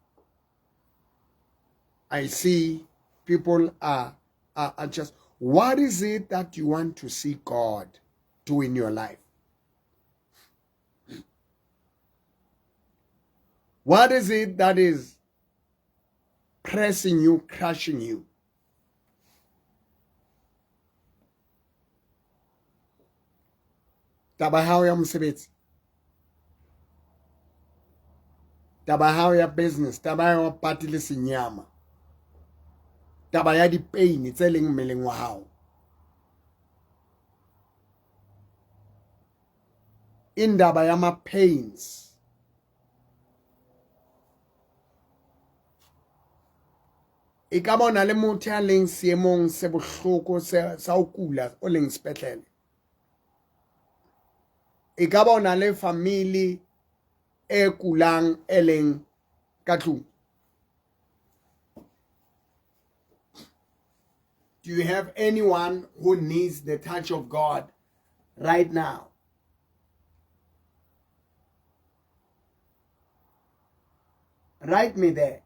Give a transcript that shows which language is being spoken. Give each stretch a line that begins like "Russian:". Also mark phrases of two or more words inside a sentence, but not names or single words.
English: I see people are just, what is it that you want to see God do in your life? What is it that is pressing you, crushing you?
Southern Sotho: Taba hao ya msebetsi. taba ya hao ya business, taba ya party le senyama, taba ya di-pain tse leng mmeleng wa hao, indaba ya ma-pains, e ka bona le motho a leng seemong se bohloko sa ho kula o leng sepetlele, e ka bona le family e kulang e leng ka tlung.
English: Do you have anyone who needs the touch of God right now? Write me there.